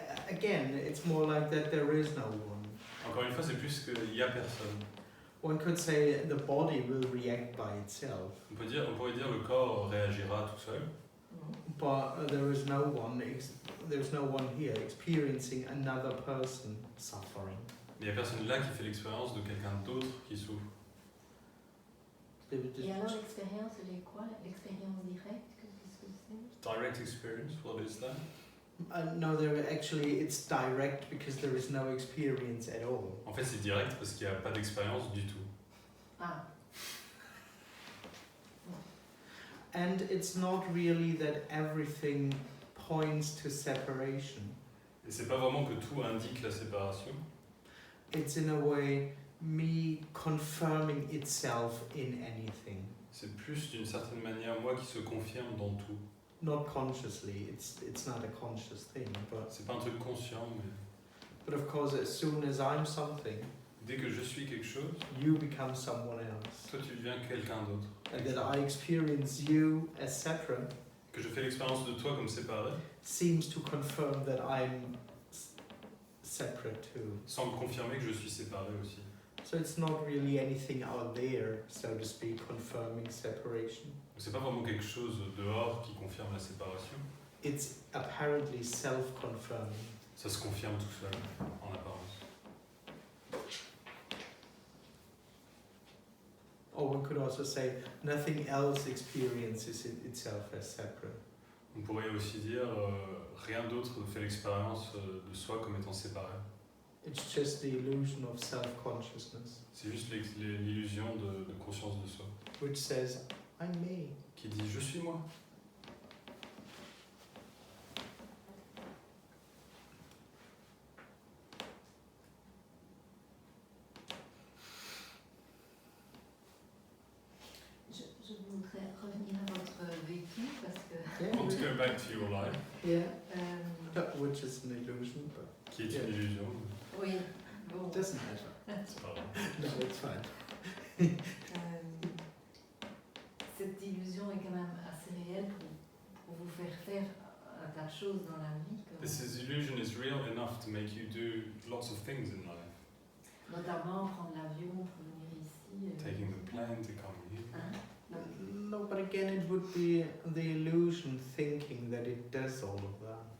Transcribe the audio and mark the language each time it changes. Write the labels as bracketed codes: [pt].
[en] Again, it's more like that there is no one. [fr] Encore une fois, c'est plus qu'il y a personne. [en] One could say the body will react by itself, [fr] On pourrait dire le corps réagira tout seul, [en] but there is no one here experiencing another person suffering. [fr] mais il n'y a personne là qui fait l'expérience de quelqu'un d'autre qui souffre. Et alors l'expérience, elle est quoi? L'expérience directe, qu'est-ce que c'est? [en] Direct experience, what is that? No, it's direct because there is no experience at all. [fr] En fait, c'est direct parce qu'il n'y a pas d'expérience du tout. Ah. [en] And it's not really that everything points to separation. [fr] Et c'est pas vraiment que tout indique la séparation. [en] It's in a way me confirming itself in anything. [fr] C'est plus d'une certaine manière moi qui se confirme dans tout. [en] not consciously. It's not a conscious thing, [fr] C'est pas un truc conscient, mais [en] but of course, as soon as I'm something, [fr] dès que je suis quelque chose, [en] you become someone else, [fr] toi tu deviens quelqu'un d'autre. [en] and that I experience you as separate [fr] Que je fais l'expérience de toi comme séparé, [en] seems to confirm that I'm separate too. [fr] semble confirmer que je suis séparé aussi. [en] So it's not really anything out there, so to speak, confirming separation. [fr] Donc c'est pas vraiment quelque chose dehors qui confirme la séparation. [en] It's apparently self-confirming. [fr] Ça se confirme tout seul, en apparence. [en] Or one could also say nothing else experiences itself as separate. [fr] On pourrait aussi dire rien d'autre ne fait l'expérience de soi comme étant séparé. [en] It's just the illusion of self-consciousness, [fr] C'est juste l'illusion de conscience de soi [en] which says, I'm me. [fr] qui dit je suis moi. Je voudrais revenir à votre vécu parce que [en] Yeah, I want to go back to your life, which is an illusion, but [fr] qui est une illusion. oui, bon, [en] it doesn't matter. [fr] C'est pas grave. [en] No, it's fine. [fr] cette illusion est quand même assez réelle pour vous faire un tas de choses dans la vie, [en] This illusion is real enough to make you do lots of things in life. [fr] notamment prendre l'avion pour venir ici. [en] Taking the plane to come here. Hein? No, but again, it would be the illusion thinking that it does all of that.